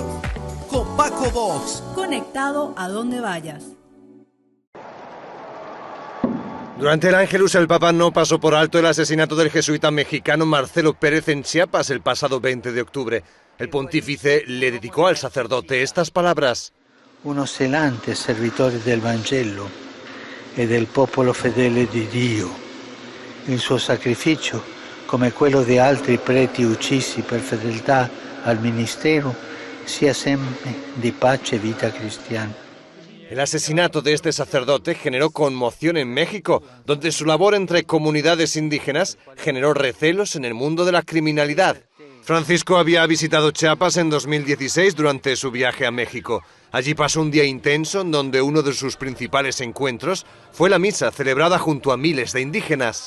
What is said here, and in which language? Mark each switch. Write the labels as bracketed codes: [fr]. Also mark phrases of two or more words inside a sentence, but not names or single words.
[es] Con Paco Vox. Conectado a donde vayas. Durante el Ángelus, el Papa no pasó por alto el asesinato del jesuita mexicano Marcelo Pérez en Chiapas el pasado 20 de octubre. El pontífice le dedicó al sacerdote estas palabras. [it] Uno zelante servitore del Vangelo e del popolo fedele di Dio. Il suo sacrificio, come quello di altri preti uccisi per fedeltà al ministero, sia sempre di pace e vita cristiana. [es] El asesinato de este sacerdote generó conmoción en México, donde su labor entre comunidades indígenas generó recelos en el mundo de la criminalidad. Francisco había visitado Chiapas en 2016 durante su viaje a México. Allí pasó un día intenso en donde uno de sus principales encuentros fue la misa celebrada junto a miles de indígenas.